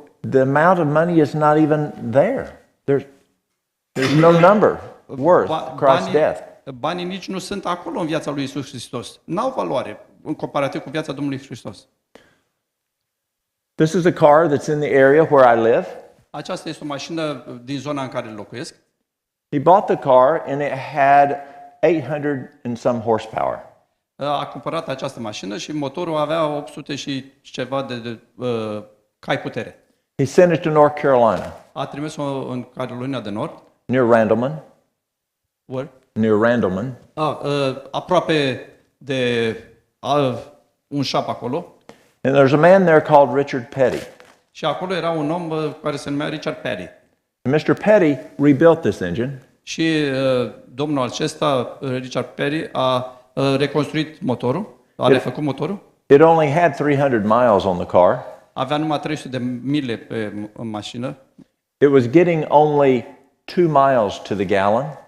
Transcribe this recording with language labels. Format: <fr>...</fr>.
<en>The amount of money is not even there. There's no number worth Christ's death.</en> <ro>Banii nici nu sunt acolo în viața lui Iisus Hristos. N-au valoare în comparativ cu viața Domnului Hristos.</ro> <en>This is a car that's in the area where I live.</en> <ro>Aceasta este o mașină din zona în care locuiesc.</ro> <en>He bought the car and it had 800 and some horsepower.</en> <ro>A cumpărat această mașină și motorul avea 800 și ceva de cai putere.</ro> <en>He sent it to North Carolina,</en> <ro>A trimis-o în Carolina de Nord.</ro> <en>near Randleman. Where? Near Randleman.</en> <ro>Aproape de un șap acolo.</ro> <en>And there's a man there called Richard Petty.</en> <ro>Și acolo era un om care se numea Richard Perry.</ro> <en>And Mr. Petty rebuilt this engine.</en> <ro>Și domnul acesta, Richard Perry, a reconstruit motorul, a refăcut motorul.</ro> <en>It only had 300 miles on the car.</en> <ro>Avea numai 300 de mile în mașină.</ro> <en>It was getting only 2 miles to the gallon.</en>